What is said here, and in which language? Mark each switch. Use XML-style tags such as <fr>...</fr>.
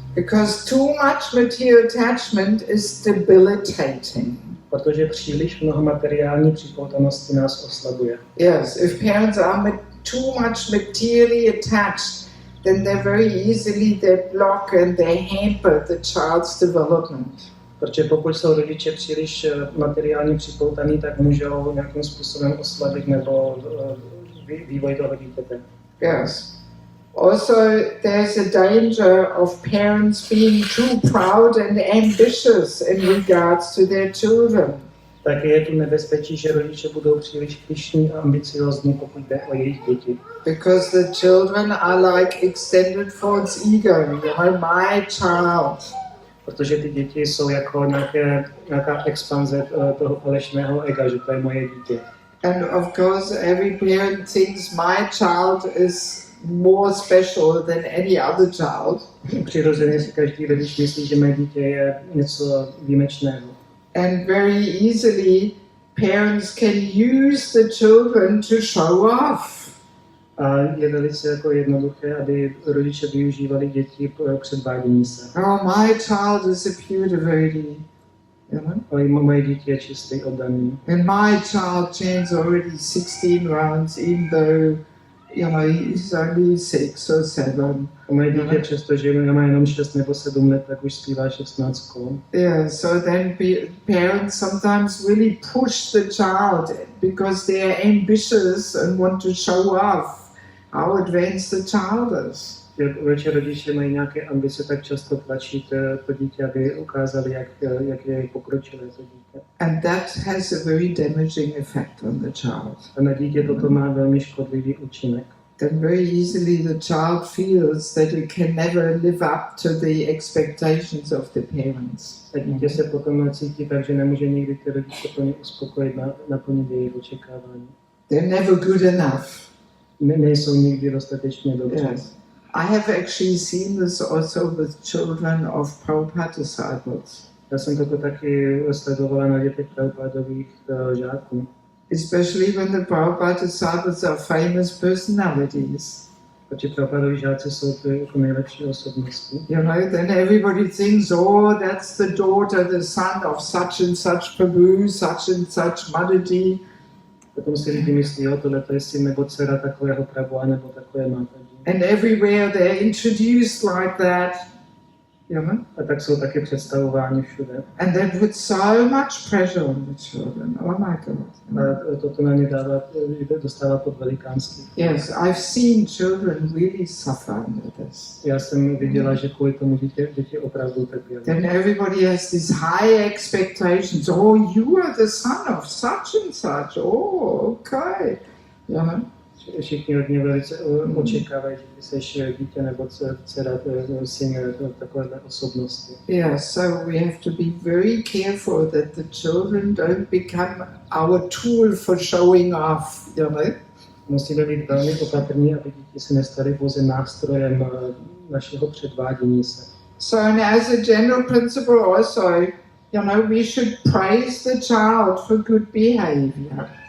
<en>Because too much material attachment is debilitating.</en> <cs>Protože příliš mnoho materiální připoutanosti nás oslabuje.</cs> <en>Yes, if parents are too much materially attached, then they block and they hamper the child's development.</en> <cs>Protože pokud jsou rodiče příliš materiálně připoutaní, tak můžou nějakým způsobem oslabit nebo vývoj toho dítěte.</cs> <en>Yes. Also, there's a danger of parents being too proud and ambitious in regards to their children.</en> <cs>Tak je tu nebezpečí, že rodiče budou příliš pyšní a ambiciózní, pokud jde o jejich děti.</cs> <en>Because the children are like extended false ego, my child.</en> <cs>Protože ty děti jsou jako nějaká expanze toho falešného ega, že to je moje dítě.</cs> <en>And of course, every parent thinks my child is more special than any other child.</en> <cs>Přirozeně si každý rodič myslí, že mé dítě je něco výjimečného.</cs> <en>And very easily, parents can use the children to show off.</en> <cs>A je velice jako jednoduché, aby rodiče využívali děti k předvádění se.</cs> <en>Oh, my child is a pure devotee.</en> <cs>Moje dítě je čistý oddaný.</cs> <en>And my child chants already 16 rounds, even though he's only 6 or 7.</en> <cs>A moje dítě, přestože má jenom 6 nebo 7 let, tak už zpívá 16 kol.</cs> <en>Yeah, so then parents sometimes really push the child because they are ambitious and want to show off how advanced the child is.</en> <cs>Rodiče mají nějaké ambice, tak často tlačí to dítě, aby ukázali, jak je pokročilé to dítě.</cs> <en>And that has a very damaging effect on the child.</en> <cs>A na dítě toto má velmi škodlivý účinek.</cs> <en>Then very easily the child feels that it can never live up to the expectations of the parents.</en> <cs>A dítě se potom cítí tak, že nemůže nikdy ty rodiče plně uspokojit, naplnit jejich očekávání.</cs> <en>They're never good enough.</en> <cs>Nejsou nikdy dostatečně dobře.</cs> <en>Yes. I have actually seen this also with children of Prabhupada disciples.</en> <cs>Já jsem toto taky sledovala na dětech Prabhupádových žáků.</cs> <en>Especially when the Prabhupada disciples are famous personalities.</en> <cs>Protože Prabhupadovi žáci jsou ty jako nejlepší osobnosti.</cs> <en>Then everybody thinks, oh, that's the daughter, the son of such and such Prabhu, such and such Mataji.</en> <cs>Potom si lidi myslí, tohle je syn nebo dcera takového Prabhu nebo takové Mataji.</cs> <en>And everywhere they're introduced like that.</en> <cs>A tak jsou taky představováni všude.</cs> <en>And they put so much pressure on the children. Oh my God.</en> <cs>A toto na ně dostává pod velikánský.</cs> <en>Yes, I've seen children really suffer under this.</en> <cs>Já jsem viděla, že kvůli tomu děti opravdu trpěly.</cs> <en>Then everybody has these high expectations. Oh, you are the son of such and such. Oh, okay.</en> <cs>Všichni od něj velice očekávají, že ty seš dítě nebo dcera, syn takovéhle osobnosti.</cs> <en>Yeah, so we have to be very careful that the children don't become our tool for showing off, you know.</en> <cs>Musíme být velmi opatrní, aby děti se nestaly pouze nástrojem našeho předvádění se.</cs> <en>So, and as a general principle also, you know, we should praise the child for good behavior.</en>